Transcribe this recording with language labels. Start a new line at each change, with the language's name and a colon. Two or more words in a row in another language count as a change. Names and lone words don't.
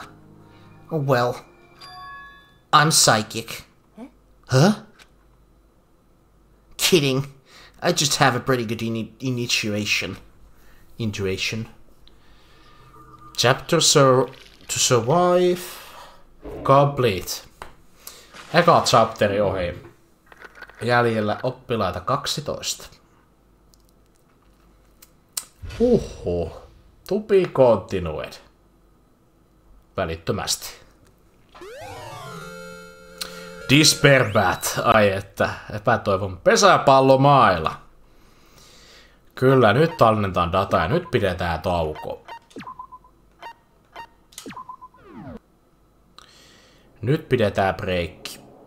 English: Oh, well, I'm psychic. Huh? Kidding. I just have a pretty good intuition. Chapter to survive. Complete.
Finnish: Eka chapteri ohi. Jäljellä oppilaita 12.
English: To be continued.
Finnish: Välittömästi. Despair Bat. Ai että. Epätoivon pesäpallomailla. Kyllä, nyt tallennetaan dataa ja nyt pidetään tauko. Nyt pidetään breikki.